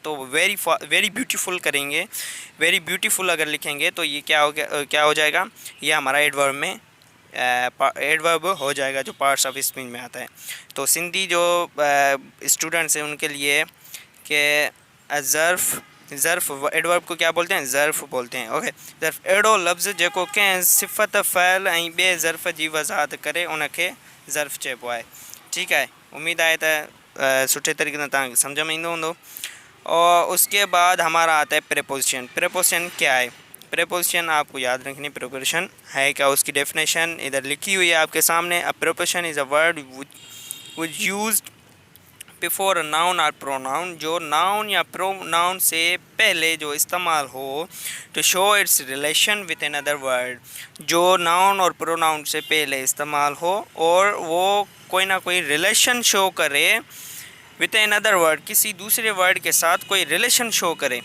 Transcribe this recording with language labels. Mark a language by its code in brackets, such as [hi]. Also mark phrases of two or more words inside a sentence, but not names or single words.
[ur] तो [en] very beautiful [ur] करेंगे, [en] very beautiful [ur] اگر لکھیں گے تو یہ کیا ہو جائے گا? یہ ہمارا ایڈورب میں ایڈورب ہو جائے گا، جو [en] parts of speech [ur] میں آتا ہے. تو سندھی جو اسٹوڈنٹس ہیں ان کے لیے کہ ظرف ایڈورب کو کیا بولتے ہیں? ظرف بولتے ہیں. ओके, [sd] ज़र्फ़ अहिड़ो लफ़्ज़ जेको कंहिं सिफ़त फ़इल ऐं ॿिए ज़र्फ़ जी वज़ाहत करे उनखे ज़र्फ़ चइबो आहे। [ur] ٹھیک ہے، امید ہے تو [sd] सुठे तरीके से तव्हांखे सम्झ में ईंदो हूंदो। [ur] اور اس کے بعد ہمارا آتا ہے پریپوزیشن. پریپوزیشن کیا ہے? پریپوزیشن آپ کو یاد رکھنی، پریپوزیشن ہے کیا، اس کی ڈیفینیشن ادھر لکھی ہوئی ہے آپ کے سامنے. [en] a preposition is a word which used before noun or pronoun, [ur] جو ناؤن یا پروناؤن سے پہلے جو استعمال ہو [en] to show its relation with another word, [ur] جو ناؤن اور پروناؤن سے پہلے استعمال ہو اور وہ کوئی نہ کوئی ریلیشن شو کرے [en] with another word, [ur] کسی دوسرے ورڈ کے ساتھ کوئی ریلیشن شو کرے.